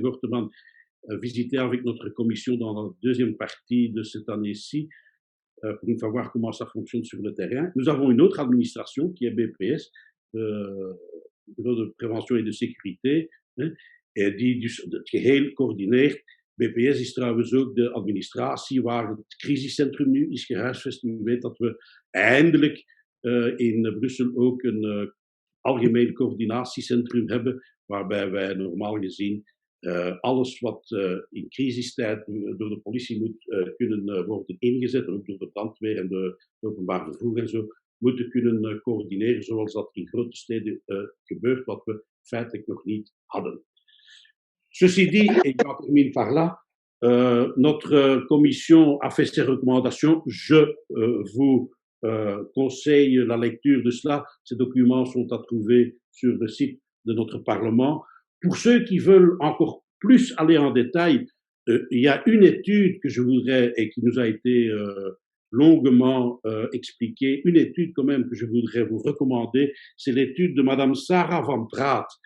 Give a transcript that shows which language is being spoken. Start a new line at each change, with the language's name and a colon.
French: Gorteman, visiter avec notre commission dans la deuxième partie de cette année-ci, pour une fois voir comment ça fonctionne sur le terrain. Nous avons une autre administration qui est BPS, Bureau de Prévention et de Sécurité,
Dutch: die dus het geheel coördineert. BPS is trouwens ook de administratie waar het crisiscentrum nu is gehuisvest. U weet dat we eindelijk in Brussel ook een algemeen coördinatiecentrum hebben, waarbij wij normaal gezien alles wat in crisistijd door de politie moet kunnen worden ingezet, ook door de brandweer en de openbaar vervoer en zo, moeten kunnen coördineren zoals dat in grote steden gebeurt, wat we feitelijk nog niet hadden.
French: Ceci dit, et j'en termine par là, notre commission a fait ses recommandations. Je vous conseille la lecture de cela. Ces documents sont à trouver sur le site de notre Parlement. Pour ceux qui veulent encore plus aller en détail, il y a une étude que je voudrais, et qui nous a été longuement expliquée, une étude quand même que je voudrais vous recommander, c'est l'étude de Madame Sarah Van Praat.